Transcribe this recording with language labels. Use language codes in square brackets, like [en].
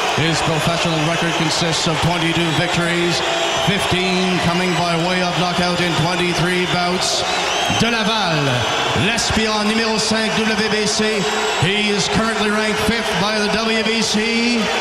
[en] His professional record consists of 22 victories, 15 coming by way of knockout in 23 bouts. [fr] De Laval, l'aspirant numéro 5 WBC. [en] He is currently ranked 5th by the WBC.